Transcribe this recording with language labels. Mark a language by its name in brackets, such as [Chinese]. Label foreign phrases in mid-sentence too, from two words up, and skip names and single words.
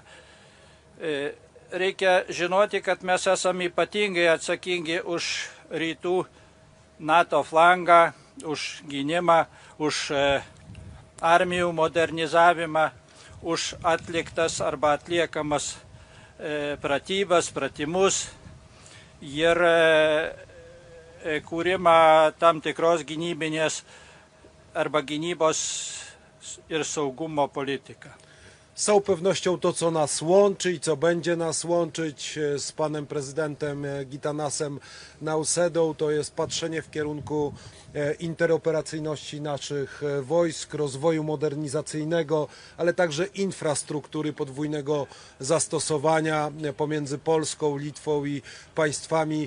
[Lithuanian] Reikia žinoti, kad mes esame ypatingai atsakingi už rytų NATO flangą, už gynimą, už armijų modernizavimą, už atliktas arba atliekamas pratybas, pratimus ir kūrimą tam tikros gynybinės arba gynybos ir saugumo politiką. [Polish] Z całą pewnością to, co nas łączy i co będzie nas łączyć z panem prezydentem Gitanasem Nausedą, to jest patrzenie w kierunku interoperacyjności naszych wojsk, rozwoju modernizacyjnego, ale także infrastruktury podwójnego zastosowania pomiędzy Polską, Litwą i państwami